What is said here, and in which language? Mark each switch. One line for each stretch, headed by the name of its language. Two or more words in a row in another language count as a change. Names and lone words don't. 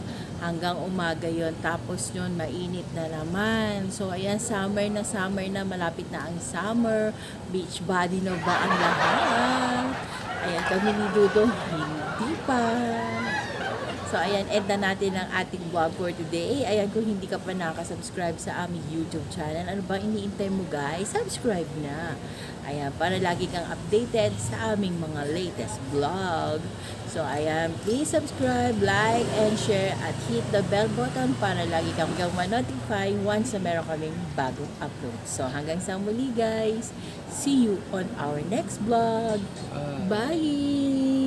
Filipino: Hanggang umaga yon, tapos yun mainit na naman. So ayan, summer na, malapit na ang summer.
English: Beach body
Filipino: na ba ang lahat? Ayan, kami ni Dudo hindi pa. So ayan, end na natin ang ating vlog
English: for today.
Filipino: Ayan, kung hindi ka pa nakasubscribe sa aming YouTube channel, ano ba iniintay mo guys? Subscribe na. Ayan, para lagi kang updated sa aming mga
English: latest vlog.
Filipino: So ayan,
English: please subscribe, like, and share at hit the bell button
Filipino: para lagi kang ma-notify
English: once
Filipino: na meron kaming bagong
English: upload.
Filipino: So hanggang sa muli guys,
English: see you on our next vlog. Bye!